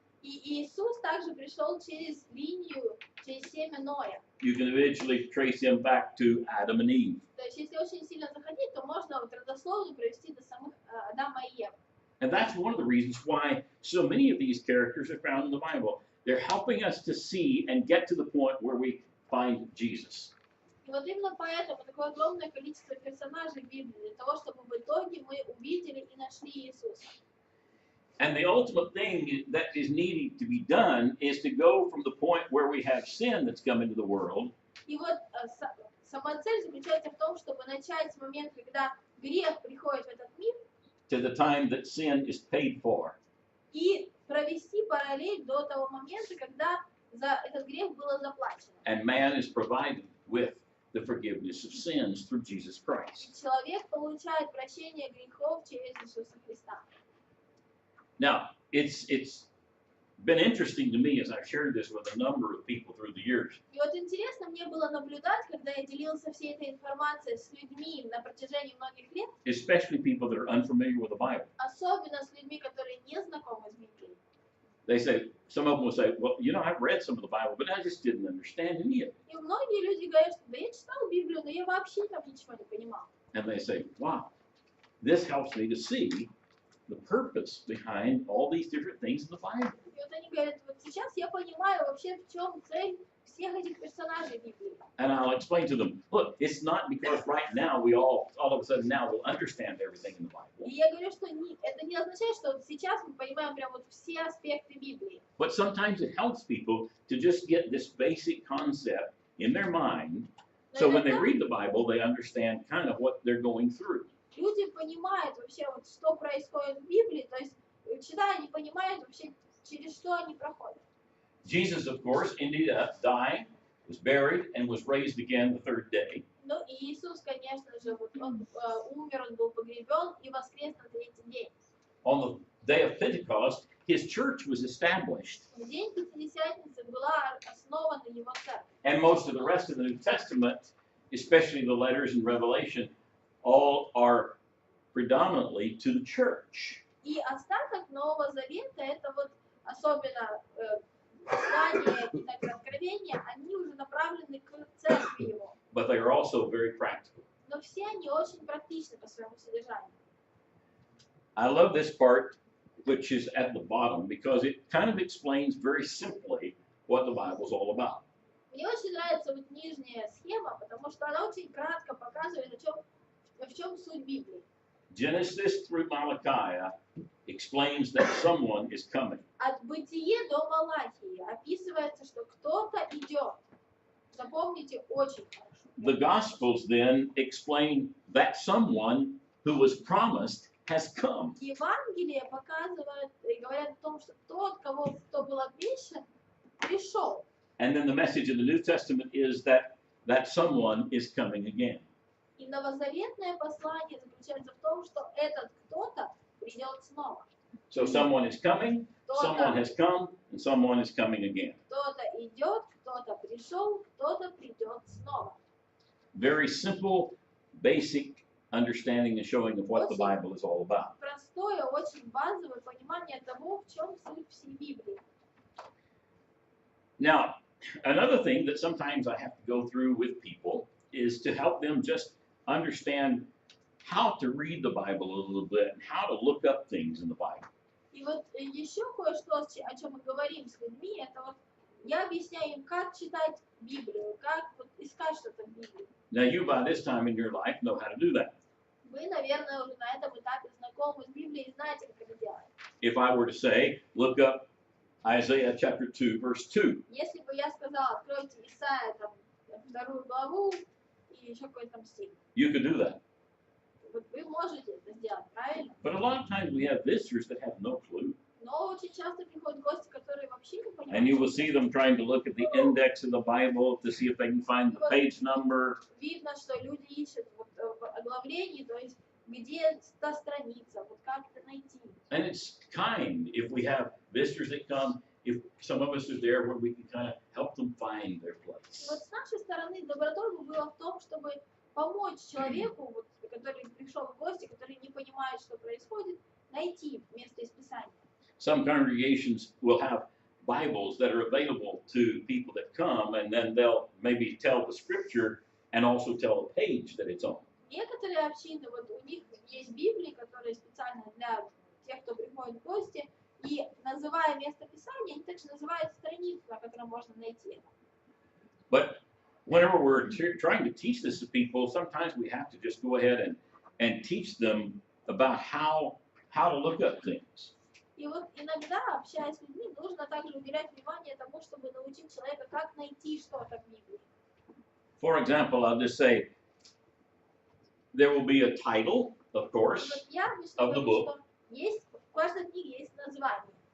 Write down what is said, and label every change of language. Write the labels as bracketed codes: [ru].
[ru] И Иисус также пришел через линию, через семя Ноя. [en] You can eventually trace him back to Adam and Eve. [ru] То есть, если очень сильно заходить, то можно вот родословно провести до самых Адама и Евы. [en] And that's one of the reasons why so many of these characters are found in the Bible. They're helping us to see and get to the point where we find Jesus. [ru] И вот именно поэтому такое огромное количество персонажей в Библии, для того, чтобы в итоге мы увидели и нашли Иисуса. [en] And the ultimate thing that is needing to be done is to go from the point where we have sin that's come into the world [ru] И вот сама цель заключается в том, чтобы начать с момента, когда грех приходит в этот мир, [en] to the time that sin is paid for. [ru] и провести параллель до того момента, когда за этот грех было заплачено. [en] And man is provided with the forgiveness of sins through Jesus Christ. [ru] И человек получает прощение грехов через Иисуса Христа. [en] Now, it's been interesting to me as I've shared this with a number of people through the years. [ru] И вот интересно мне было наблюдать, когда я делился всей этой информацией с людьми на протяжении многих лет, [en] Especially people that are unfamiliar with the Bible. [ru] особенно с людьми, которые не знакомы с Библией. [en] They say, some of them will say, well, you know, I've read some of the Bible, but I just didn't understand any of it. [ru] И многие люди говорят, что да я читал Библию, но я вообще там ничего не понимал. [en] And they say, wow, this helps me to see the purpose behind all these different things in the Bible. [ru] И вот они говорят, вот сейчас я понимаю вообще, в чем цель всех этих персонажей Библии. [en] And I'll explain to them, look, it's not because right now we all of a sudden now will understand everything in the Bible. [ru] И я говорю, что это не означает, что вот сейчас мы понимаем прям вот все аспекты Библии. [en] But sometimes it helps people to just get this basic concept in their mind, so when they read the Bible, they understand kind of what they're going through. [ru] Люди понимают вообще, вот, что происходит в Библии, то есть, читая, они понимают вообще, через что они проходят. [en] Jesus, of course, ended up dying, was buried, and was raised again the third day. [ru] Ну и Иисус, конечно же, вот он умер, он был погребен и воскрес на третий день. [en] On the day of Pentecost, his church was established. [ru] В день Пятидесятницы была основана его церковь. [en] And most of the rest of the New Testament, especially the letters in Revelation, all are predominantly to the church. [ru] И остаток Нового Завета, это вот особенно послания и также откровения, они уже направлены к церкви его. [en] But they are also very practical. [ru] Но все они очень практичны по своему содержанию. [en] I love this part, which is at the bottom, because it kind of explains very simply what the Bible is all about. [ru] Мне очень нравится вот нижняя схема, потому что она очень кратко показывает, в чем суть Библии. [en] Genesis through Malachi explains that someone is coming. [ru] От Бытие до Малахии описывается, что кто-то идет. Запомните очень хорошо. [en] The Gospels then explain that someone who was promised has come. [ru] Евангелие показывает и говорят о том, что тот, кто был обещан, пришел. [en] And then the message of the New Testament is that someone is coming again. [ru] И новозаветное послание заключается в том, что этот кто-то придет снова. [en] So someone is coming, someone has come, and someone is coming again. [ru] Кто-то идет, кто-то пришел, кто-то придет снова. [en] Very simple, basic understanding and showing of what the Bible is all about. [ru] Простое, очень базовое понимание того, в чем суть всей Библии. [en] Now, another thing that sometimes I have to go through with people is to help them just understand how to read the Bible a little bit and how to look up things in the Bible. [ru] И вот еще кое-что, о чем мы говорим с людьми, это вот я объясняю им, как читать Библию, как вот искать что-то в Библии. [en] Now you by this time in your life know how to do that. [ru] Вы, наверное, уже на этом этапе знакомы с Библией и знаете, как это делать. [en] If I were to say, look up Isaiah chapter 2, verse 2. [ru] Если бы я сказала, откройте Исаия, там, 2 главу и еще какой-то там стих. [en] You could do that. [ru] Вот вы можете это сделать, правильно? [en] But a lot of times we have visitors that have no clue. [ru] Но очень часто приходят гости, которые вообще не понимают. [en] And you will see them trying to look at the index of the Bible to see if they can find the page number. [ru] Видно, что люди ищут вот в оглавлении, то есть где та страница, вот как это найти. [en] And it's kind if we have visitors that come, if some of us are there where we can kind of help them find their [ru] И [en] place. [ru] вот с нашей стороны добротой бы было в том, чтобы помочь человеку, вот, который пришел в гости, который не понимает, что происходит, найти место из Писания. [en] Some congregations will have Bibles that are available to people that come, and then they'll maybe tell the scripture and also tell the page that it's on. [ru] Некоторые общины, вот у них есть Библии, которые специально для тех, кто приходит в гости, и называя место Писания, они также называют страницу, на которой можно найти это. [en] But whenever we're trying to teach this to people, sometimes we have to just go ahead and teach them about how to look up things. [ru] И вот иногда, общаясь с людьми, нужно также уделять внимание тому, чтобы научить человека, как найти что-то в Библии. [en] For example, I'll just say, there will be a title, of course, [ru] Вот я обычно [en] of the [ru] говорю, [en] book. [ru] что есть, в каждой книге есть название.